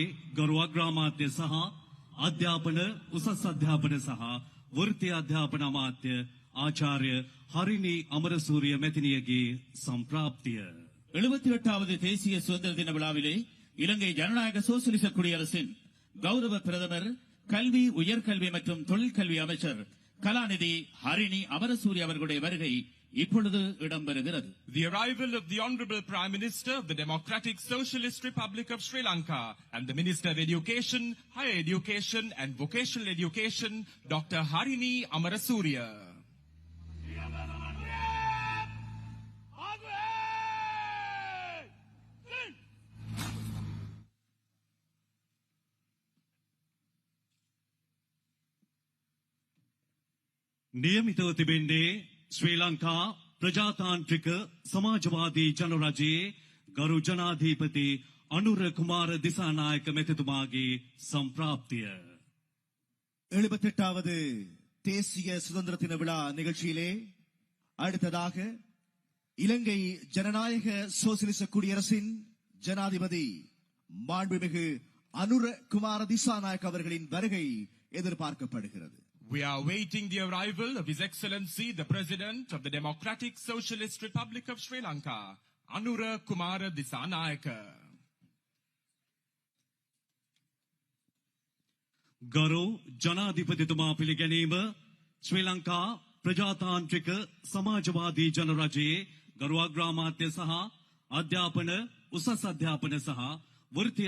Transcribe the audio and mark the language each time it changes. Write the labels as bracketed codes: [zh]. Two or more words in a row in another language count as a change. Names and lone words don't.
[si] ගරු අග්‍රාමාත්‍ය සහ අධ්‍යාපන උසස් අධ්‍යාපන සහ වෘත්තීය අධ්‍යාපන අමාත්‍ය ආචාර්ය හරිනි අමරසූරිය මැතිණියගේ සම්ප්‍රාප්තිය [ta] 78வது தேசிய சுதந்திர தின விழாவிலே இலங்கை ஜனநாயக சோசியலிச குடியரசின் கௌரவ பிரதமர் கல்வி உயர்கல்வி மற்றும் தொழிற்கல்வி அமைச்சர் கலாநிதி ஹரிணி அமரசூரி அவர்களுடைய வருகை இப்பொழுது இடம்பெறுகிறது. [en] The arrival of the Honourable Prime Minister of the Democratic Socialist Republic of Sri Lanka and the Minister of Education, Higher Education and Vocational Education, Dr. Harini Amarasuriya. [si] නියමිතව තිබෙන්නේ ශ්‍රී ලංකා ප්‍රජාතාන්ත්‍රික සමාජවාදී ජනරජයේ ගරු ජනාධිපති අනුර කුමාර දිසානායක මැතිතුමාගේ සම්ප්‍රාප්තිය [ta] 78வது தேசிய சுதந்திர தின விழா நிகழ்ச்சியிலே அடுத்ததாக இலங்கை ஜனநாயக சோசியலிச குடியரசின் ஜனாதிபதி மாண்புமிகு அனுர குமார திசாநாயக் அவர்களின் வருகை எதிர்பார்க்கப்படுகிறது. [en] We are awaiting the arrival of His Excellency, the President of the Democratic Socialist Republic of Sri Lanka, Anura Kumara Disanayaka. [si] ගරු ජනාධිපතිතුමා පිළිගැනීම ශ්‍රී ලංකා ප්‍රජාතාන්ත්‍රික සමාජවාදී ජනරජයේ ගරු අග්‍රාමාත්‍ය සහ අධ්‍යාපන උසස් අධ්‍යාපන සහ වෘත්තීය